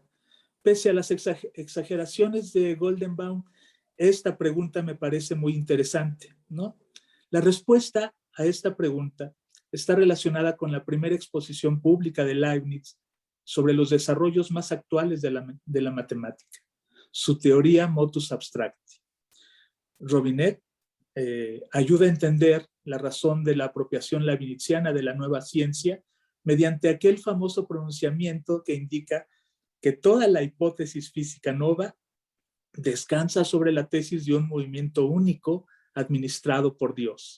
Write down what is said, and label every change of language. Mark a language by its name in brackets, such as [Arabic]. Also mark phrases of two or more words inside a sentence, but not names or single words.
[Spanish] Pese a las exageraciones de Goldenbaum, esta pregunta me parece muy interesante, ¿no? La respuesta a esta pregunta está relacionada con la primera exposición pública de Leibniz sobre los desarrollos más actuales de la matemática, su teoría motus abstracti. Robinet ayuda a entender la razón de la apropiación leibniziana de la nueva ciencia mediante aquel famoso pronunciamiento que indica que toda la hipótesis física nova descansa sobre la tesis de un movimiento único administrado por Dios.